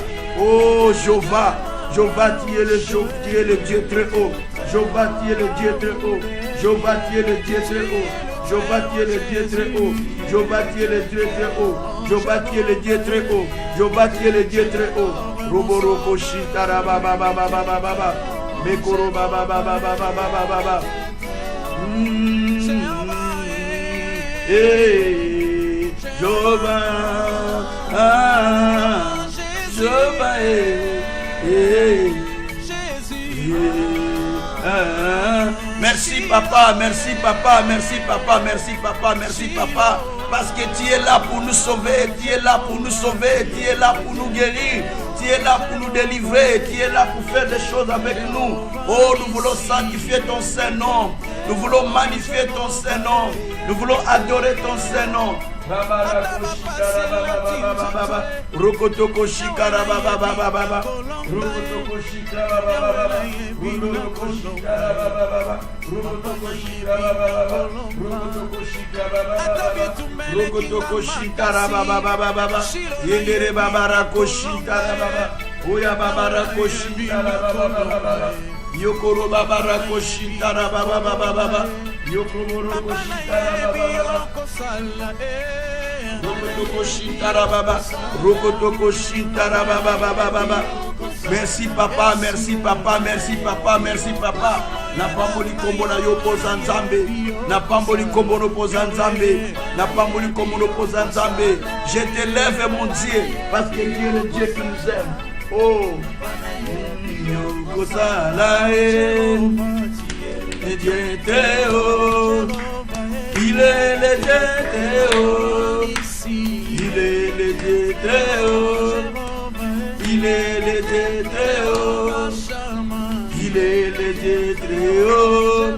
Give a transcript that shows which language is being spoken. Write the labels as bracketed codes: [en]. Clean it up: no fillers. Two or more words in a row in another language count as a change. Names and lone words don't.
[fr] Oh Jéhovah, Jéhovah, tu es le Dieu très haut. Jéhovah, tu es le Dieu très haut. Jéhovah, tu es le Dieu très haut. Jéhovah, tu es le Dieu très haut. Jéhovah, tu es le Dieu très haut. Jéhovah, tu es le Dieu très haut. Jéhovah, tu es le Dieu très haut. Roboroko Shintara Baba Baba Baba Baba. Mekoro Baba Baba Baba Baba Baba. Hey, Jéhovah, Jéhovah, merci papa, merci papa, merci papa, merci papa, merci papa, parce que tu es là pour nous sauver, tu es là pour nous sauver, tu es là pour nous guérir, tu es là pour nous délivrer, tu es là pour faire des choses avec nous. Oh, nous voulons sanctifier ton Saint-Nom, nous voulons magnifier ton Saint-Nom, nous voulons adorer ton Saint-Nom. Rokotoko shikara baba baba baba, rokotoko shikara baba baba, rokotoko shikara baba baba, rokotoko shikara baba baba, rokotoko shikara baba baba, rokotoko shikara baba baba baba, yendere baba rako shikara baba, oya baba rako shikara baba baba, yokoro baba rako shikara baba baba baba, yokoro rako shikara baba baba. Merci papa, merci papa, merci papa, merci papa. [ln] Na pamboli kombo na yo poza nzambe, na pamboli kombo no poza nzambe, na pamboli kombo no poza nzambe. [fr] Je t'élève mon Dieu parce que tu es le Dieu qui nous aime. Oh, Dieu très haut, il est le Dieu très haut. Il est le Dieu très haut, il est le Dieu très haut, il est le Dieu très haut.